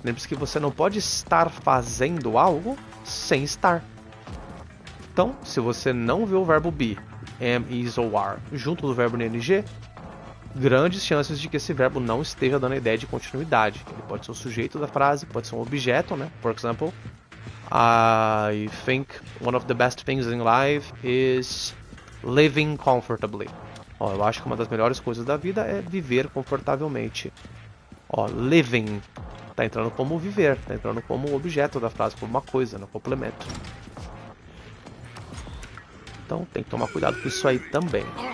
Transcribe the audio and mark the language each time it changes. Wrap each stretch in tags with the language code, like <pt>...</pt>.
<pt>Lembre-se que você não pode estar fazendo algo sem estar. Então, se você não vê o verbo be, am, is ou are, junto do verbo no ing, grandes chances de que esse verbo não esteja dando a ideia de continuidade. Ele pode ser o sujeito da frase, pode ser um objeto, né? Por exemplo,</pt> <en>I think one of the best things in life is living comfortably.</en> <pt>Ó, eu acho que uma das melhores coisas da vida é viver confortavelmente. Ó, living tá entrando como viver, tá entrando como objeto da frase, como uma coisa, no complemento. Então tem que tomar cuidado com isso aí também.</pt>